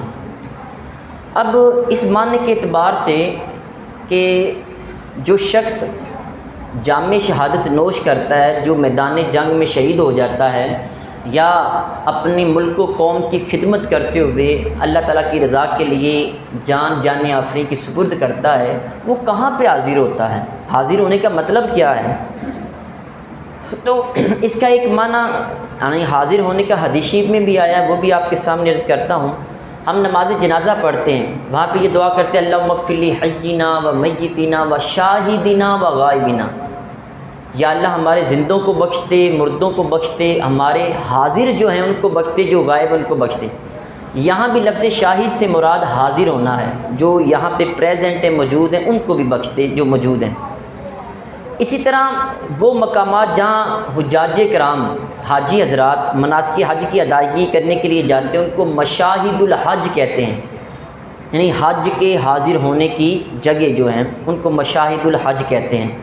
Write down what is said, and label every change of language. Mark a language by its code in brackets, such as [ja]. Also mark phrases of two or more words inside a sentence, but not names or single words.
[ur] اب اس معنی کے اعتبار سے کہ جو شخص جام شہادت نوش کرتا ہے، جو میدان جنگ میں شہید ہو جاتا ہے، یا اپنی ملک و قوم کی خدمت کرتے ہوئے اللہ تعالیٰ کی رضا کے لیے جان آفرین کی سپرد کرتا ہے، وہ کہاں پہ حاضر ہوتا ہے؟ حاضر ہونے کا مطلب کیا ہے؟ تو اس کا ایک معنی یعنی حاضر ہونے کا حدیث شریف میں بھی آیا ہے، وہ بھی آپ کے سامنے عرض کرتا ہوں۔ ہم نماز جنازہ پڑھتے ہیں، وہاں پہ یہ دعا کرتے ہیں [ar] اللہم اغفر لی حیینا و میتینا و شاہدینا و غائبینا، [ur] یا اللہ ہمارے زندوں کو بخش دے، مردوں کو بخش دے، ہمارے حاضر جو ہیں ان کو بخش دے، جو غائب ان کو بخش دے۔ یہاں بھی لفظ شاہد سے مراد حاضر ہونا ہے، جو یہاں پہ پریزنٹ ہیں، موجود ہیں، ان کو بھی بخش دے جو موجود ہیں۔ اسی طرح وہ مقامات جہاں حجاج کرام، حاجی حضرات مناسک حج کی ادائیگی کرنے کے لیے جاتے ہیں، ان کو [ar] مشاہد الحج [ur] کہتے ہیں، یعنی حج کے حاضر ہونے کی جگہ جو ہیں ان کو [ar] مشاہد الحج [ur] کہتے ہیں۔